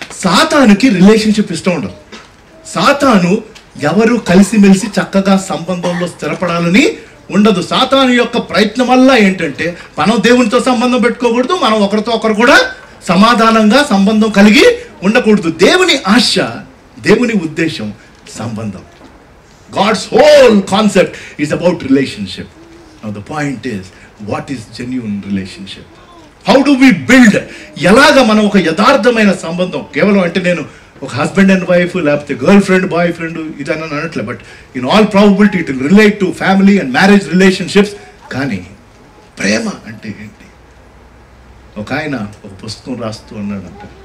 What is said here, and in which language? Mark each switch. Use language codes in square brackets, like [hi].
[te] సాతానుకి relationship ఇష్టం ఉండదు. సాతాను ఎవరు కలిసిమెలిసి చక్కగా సంబంధంలో స్థిరపడాలని ఉండదు. సాతాను యొక్క ప్రయత్నం వల్ల ఏంటంటే మనం దేవునితో సంబంధం పెట్టుకోకూడదు, మనం ఒకరితో ఒకరు కూడా సమాధానంగా సంబంధం కలిగి ఉండకూడదు. దేవుని ఆశ, దేవుని ఉద్దేశం సంబంధం. [en] God's whole concept is about relationship. Now the point is, what is genuine relationship? How do we build? [te] ఎలాగా మనం ఒక యథార్థమైన సంబంధం, కేవలం అంటే నేను ఒక హస్బెండ్ అండ్ వైఫ్ లేకపోతే గర్ల్ ఫ్రెండ్ బాయ్ ఫ్రెండ్ ఇదని అనట్లే, [en] But in all probability it will relate to family and marriage relationships. [te] కానీ ప్రేమ అంటే ఏంటి? ఒక ఆయన ఒక పుస్తకం రాస్తూ అన్నాడంట.